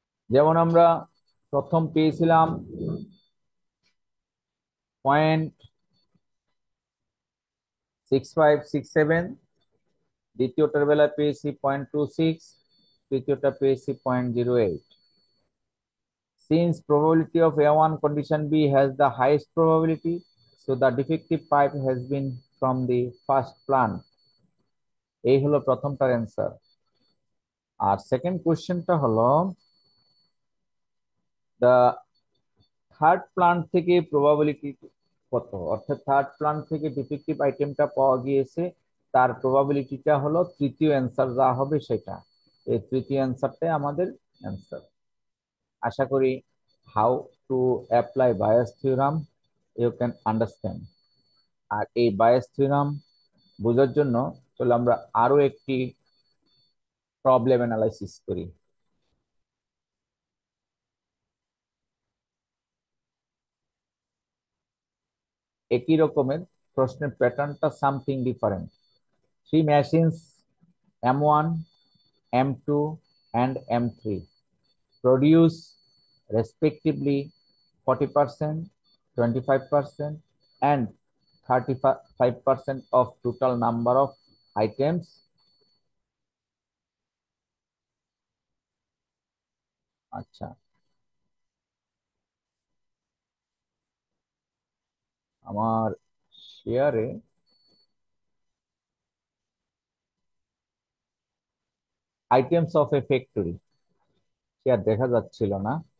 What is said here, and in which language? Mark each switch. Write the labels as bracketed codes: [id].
[bn] যেমন আমরা প্রথম পেয়েছিলাম 0.6567, দ্বিতীয়টার বেলায় পেয়েছি 0.26, তৃতীয়টা পেয়েছি 0.08। [en] Since probability of A1 condition B has the highest probability, so the defective pipe has been from the first plant. [bn] এই হলো প্রথমটার অ্যান্সার। আর সেকেন্ড কোশ্চেনটা হলো the থার্ড প্লান্ট থেকে প্রবাবিলিটি কত, অর্থাৎ থার্ড প্লান্ট থেকে ডিফেক্টিভ আইটেমটা পাওয়া গিয়েছে, তার প্রবাবিলিটিটা হলো তৃতীয় অ্যান্সার যা হবে সেটা। এই তৃতীয় অ্যান্সারটাই আমাদের অ্যান্সার। আশা করি [en] How to apply Bayes theorem you can understand. [bn] আর এই বায়াস থিওরাম বোঝার জন্য চলো আমরা আরো একটি প্রবলেম অ্যানালাইসিস করি। একই রকমের প্রশ্নের প্যাটার্নটা something different. [en] Three machines M1, M2 and M3 produce respectively 40%, 25% and 35% of total number of items. [bn] আচ্ছা, আমার শেয়ারে items of A factory share দেখা যাচ্ছিল না।